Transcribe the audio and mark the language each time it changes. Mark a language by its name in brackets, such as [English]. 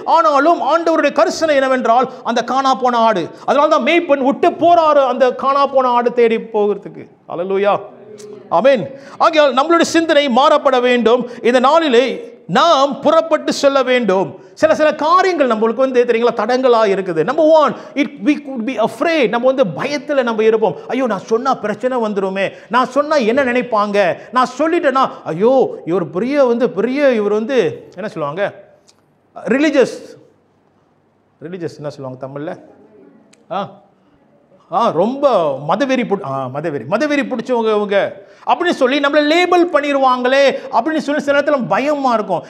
[Tamil] ஆனாலும் ஆண்டவருடைய கரிசனை என்னவென்றால் அந்த காணா போன ஆடு. அதனால தான் மேய்ப்பன் விட்டு போறாரு அந்த காணா போன ஆடு தேடி போகிறதுக்கு. அல்லேலூயா, ஆமென். ஆகையால் நம்மளுடைய சிந்தனை மாறப்பட வேண்டும். இந்த நாளிலே நாம் புறப்பட்டு செல்ல வேண்டும். சில காரியங்கள் நம்மளுக்கு தெரியுங்களா தடங்களாக இருக்குது. [English] Number 1, we could be afraid. [Tamil] நம்ம பயத்தில் நம்ம இருப்போம். ஐயோ நான் சொன்னா பிரச்சனை வந்துருமே, நான் சொன்னா என்ன நினைப்பாங்க, நான் சொல்லிட்டேன்னா ஐயோ இவர் பெரிய இவர் என்ன சொல்லுவாங்க, ரிலிஜியஸ் என்ன சொல்லுவாங்க தமிழ்ல, ரொம்ப மதவெறி பிடிச்சவங்க அப்படின்னு சொல்லி நம்மளை லேபிள் பண்ணிடுவாங்களே அப்படின்னு சொல்லி சில நேரத்தில் பயமா இருக்கும்.